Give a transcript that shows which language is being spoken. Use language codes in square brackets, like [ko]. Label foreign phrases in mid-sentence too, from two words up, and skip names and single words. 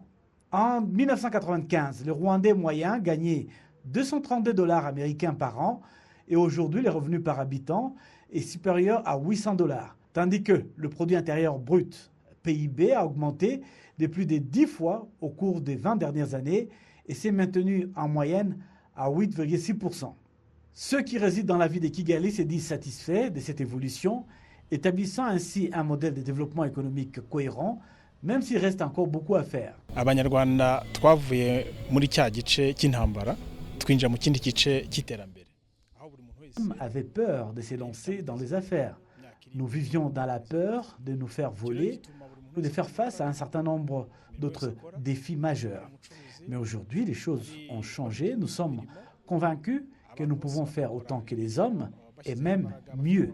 [fr] En 1995, le Rwandais moyen gagnait 232 $ américains par an et aujourd'hui, le revenu par habitant est supérieur à 800 $, tandis que le produit intérieur brut PIB a augmenté de plus de 10 fois au cours des 20 dernières années et s'est maintenu en moyenne à 8,6%. Ceux qui résident dans la ville de Kigali se disent satisfaits de cette évolution, établissant ainsi un modèle de développement économique cohérent, même s'il reste encore beaucoup à faire. [rw] Abanyarwanda twavuye muri cya gice cy'intambara twinjira mu kindi gice cy'iterambere. [fr] Avait peur de se lancer dans les affaires. Nous vivions dans la peur de nous faire voler ou de faire face à un certain nombre d'autres défis majeurs. Mais aujourd'hui, les choses ont changé. Nous sommes convaincus que nous pouvons faire autant que les hommes et même mieux.